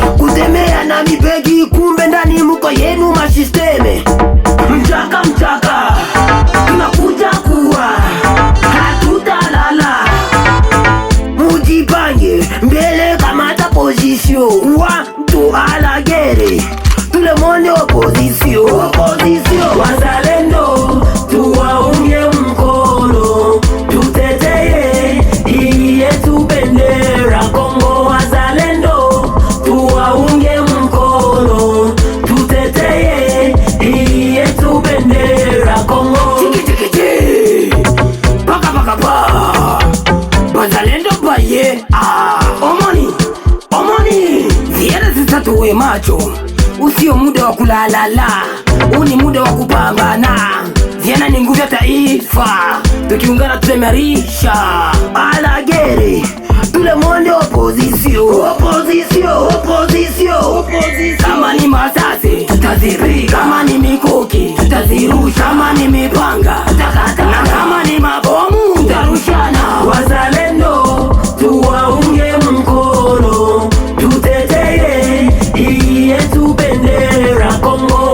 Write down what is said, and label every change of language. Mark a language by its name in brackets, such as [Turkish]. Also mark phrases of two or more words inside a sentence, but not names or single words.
[Swahili] Kutemea na mibegi, kumbe ndani muko yenu masisteme. Mchaka, mchaka, tunakuja kuwa, hatutalala. Mujipange, mbele kamata position. Wa, [French] tu a la guerre. Tout le monde est opposition. Opposition. [Swahili] Wazalendo, tuwaunge mkono. Tuteteye hii yetu bendera Kongo. Wazalendo, tuwaunge mkono. Tuteteye hii yetu bendera Kongo. Chiki, chiki, chiki. Paka, paka, pa. Wazalendo baye. Ah. Omoni, omoni. Viera sasa tuwe macho. Usio muda wa kulalala. Huu ni muda wa kupambana. Viera ni nguvu ya taifa. Tukiungana tutaimarisha. [French] A la guerre. Tout le monde est opposition. Opposition, opposition, opposition. [Swahili] Kama ni masasi, tutazirika. Kama ni mikuki, tutazirusha. Kama ni mipanga, tutakata. Na kama ni mabomu, tutarushana. Wazalendo, tuwaunge mkono. Tuteteye hii yetu bendera Kongo.